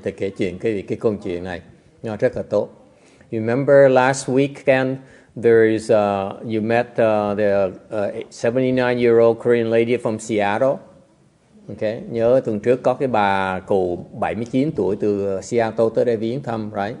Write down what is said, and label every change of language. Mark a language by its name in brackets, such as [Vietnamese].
[Vietnamese] Thì kể chuyện cái câu chuyện này nó rất là tốt. [English] You remember last weekend? There is you met the 79-year-old Korean lady from Seattle. [Vietnamese] Okay, nhớ tuần trước có cái bà cụ 79 tuổi từ Seattle tới đây viếng thăm, right?